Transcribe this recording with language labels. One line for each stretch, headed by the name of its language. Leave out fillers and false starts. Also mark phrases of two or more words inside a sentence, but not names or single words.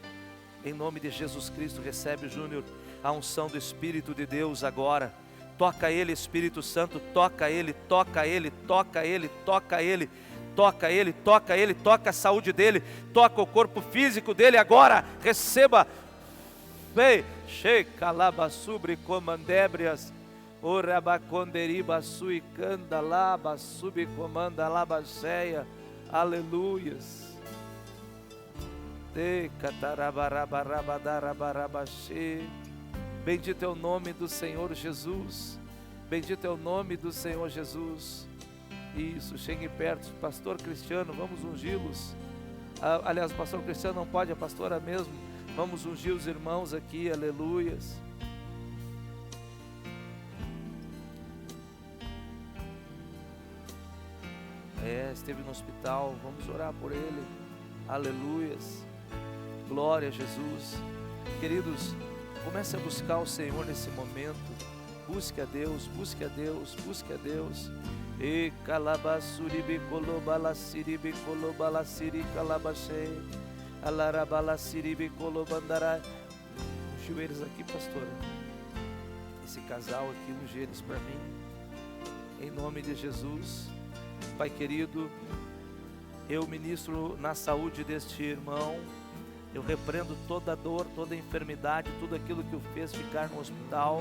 Portuguese: Em nome de Jesus Cristo, recebe, Júnior, a unção do Espírito de Deus agora. Toca ele, Espírito Santo, toca ele, toca ele, toca ele, toca ele. Toca ele, toca ele, toca a saúde dele, toca o corpo físico dele agora, receba. Vem, checa labassubri comandebrias, orabaconderiba sui canda laba subcomanda labaceia, aleluias. De catarabarabarabarabache. Bendito é o nome do Senhor Jesus, bendito é o nome do Senhor Jesus. Isso, chegue perto, pastor Cristiano, vamos ungí-los. Aliás, o pastor Cristiano não pode, a pastora mesmo. Vamos ungir os irmãos aqui, aleluias. Esteve no hospital, vamos orar por ele, aleluias. Glória a Jesus. Queridos, comece a buscar o Senhor nesse momento. Busque a Deus, busque a Deus, busque a Deus. E calabasuribi colobalasiribi colobalasiri calabachei alarabalasiribi colobandarai. Ungiu eles aqui, pastora. Esse casal aqui, ungiu eles para mim. Em nome de Jesus. Pai querido, eu ministro na saúde deste irmão. Eu repreendo toda dor, toda enfermidade, tudo aquilo que o fez ficar no hospital.